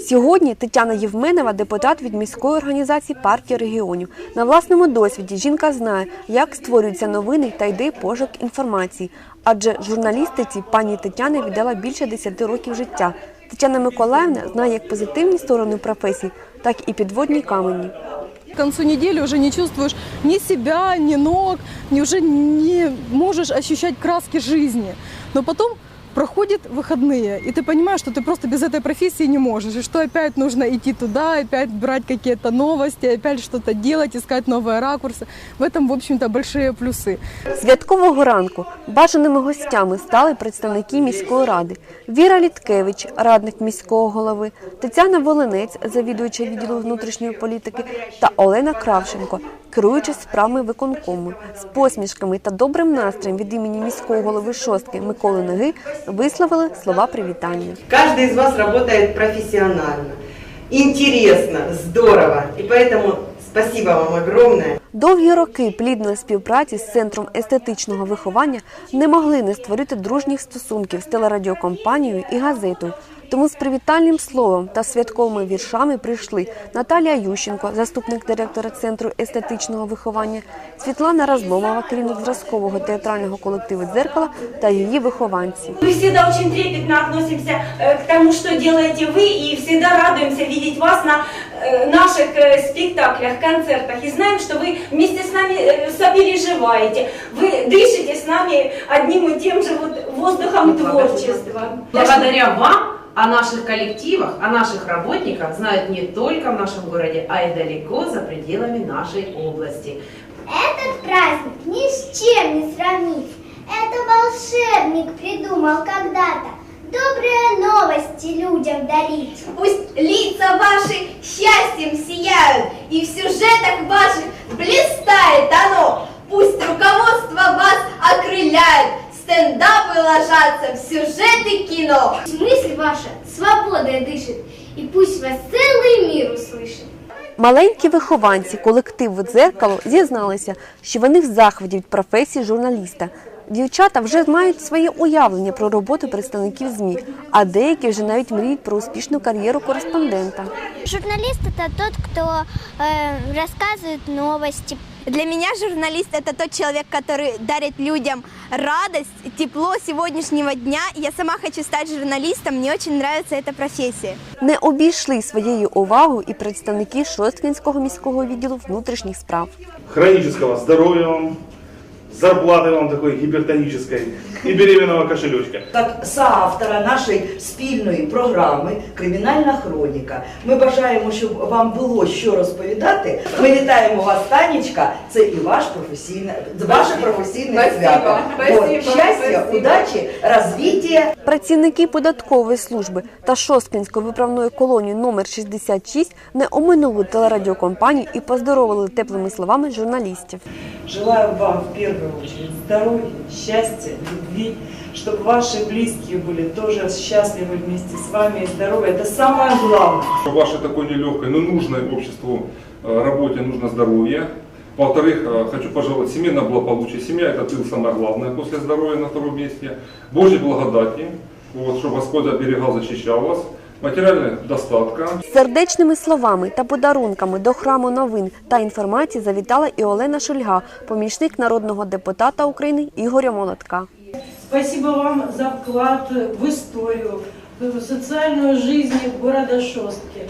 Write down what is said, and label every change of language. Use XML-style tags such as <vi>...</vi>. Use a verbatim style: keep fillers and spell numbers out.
<uk>Сьогодні Тетяна Євменова – депутат від міської організації партії регіонів. На власному досвіді жінка знає, як створюються новини та йде пошук інформації. Адже журналістиці пані Тетяна віддала більше десяти років життя. Тетяна Миколаївна знає як позитивні сторони професії, так і підводні камені.</uk> <ru>К концу недели уже не чувствуешь ни себя, ни ног, ни уже не можешь ощущать краски жизни. Но потом проходят выходные, и ты понимаешь, что ты просто без этой профессии не можешь, и что опять нужно идти туда, опять брать какие-то новости, опять что-то делать, искать новые ракурсы. В этом, в общем-то, большие плюсы.</ru> <uk>Святкового ранку бажаними гостями стали представники міської ради. Віра Літкевич, радник міського голови, Тетяна Волинець, завідуюча відділу внутрішньої політики, та Олена Кравченко, керуючи справами виконкому. З посмішками та добрим настроєм від імені міського голови Шостки Миколи Неги висловили слова привітання. Кожен із вас працює професіонально, інтересно, здорово. І тому спасибо вам огромне. Довгі роки плідної співпраці з Центром естетичного виховання не могли не створити дружніх стосунків з телерадіокомпанією і газетою. Тому з привітальним словом та святковими віршами прийшли Наталія Ющенко, заступник директора Центру естетичного виховання, Світлана Разломова, керівник зразкового театрального колективу «Дзеркало» та її вихованці. Ми завжди дуже трепетно відносимося до тому, що робите ви, і завжди радуємося бачити вас на наших спектаклях, концертах. І знаємо, що ви вместе з нами сопереживаєте, ви дишите з нами одним і тим же</uk> <ru>воздухом творчества. Благодаря вам о наших коллективах, о наших работниках знают не только в нашем городе, а и далеко за пределами нашей области. Этот праздник ни с чем не сравнить. Это волшебник придумал когда-то. Добрые новости людям дарить. Пусть лица ваши счастьем сияют, и в сюжетах ваших блистает оно. Пусть руководство вас окрыляет. Стендапы ложатся в сюжеты кино. Мысль ваша свободой дышит, и пусть вас целый мир услышит.</ru> <uk>Маленькі вихованці колективу «Дзеркало» зізналися, що вони в захваті від професії журналіста. Дівчата вже мають своє уявлення про роботу представників ЗМІ, а деякі вже навіть мріють про успішну кар'єру кореспондента. Журналіст – це той, хто розповідає новини,</uk> <ru>Для меня журналист – это тот человек, который дарит людям радость, тепло сегодняшнего дня. Я сама хочу стать журналистом, мне очень нравится эта профессия.</ru> <uk>Не обійшли своєю увагою і представники Шосткінського міського відділу внутрішніх справ. Хронічного здоров'я вам, зарплати вам такої гіпертонічної і</uk> <ru>беременного кошелечка.</ru> <uk>Як соавтора нашої спільної програми «Кримінальна хроніка». Ми бажаємо, щоб вам було що розповідати. Ми вітаємо вас, Танечка. Це і ваш професійне, ваше професійне свято. Щастя, удачі, розвиття. Працівники податкової служби та Шосткінської виправної колонії номер шістдесят шість не оминули телерадіокомпанію і поздоровили теплими словами журналістів.</uk> <ru>Желаю вам в первую очередь здоровья, счастья, любви, чтобы ваши близкие были тоже счастливы вместе с вами и здоровы. Это самое главное. В вашей такой нелегкой, но нужной обществу работе нужно здоровье. Во-вторых, хочу пожелать семейного благополучия. Семья – это тыл самое главное после здоровья на втором месте. Божьей благодати, вот, чтобы Господь оберегал, защищал вас.</ru> <uk>Матеріальна достатка. Сердечними словами та подарунками до храму новин та інформації завітала і Олена Шульга, помічник народного депутата України Ігоря Молотка. Дякую вам за вклад в історію, в соціальну життя міста Шостки.</uk>